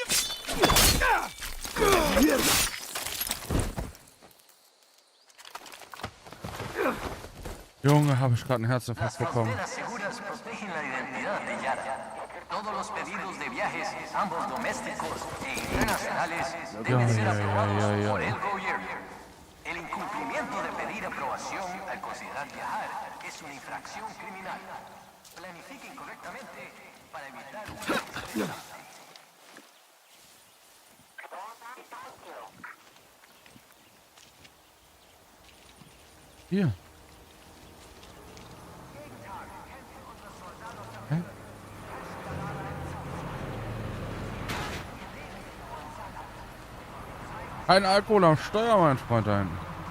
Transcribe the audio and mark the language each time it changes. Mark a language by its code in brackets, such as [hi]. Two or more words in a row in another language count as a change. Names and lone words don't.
[de] Junge, habe ich gerade einen Herzinfarkt bekommen. Ja. [es] El incumplimiento de pedir aprobación al considerar viajar es una infracción criminal. Planifiquen correctamente para evitar un accidente. [de] Hier. Hä? Ein Alkohol am Steuer, mein Freund, da hinten.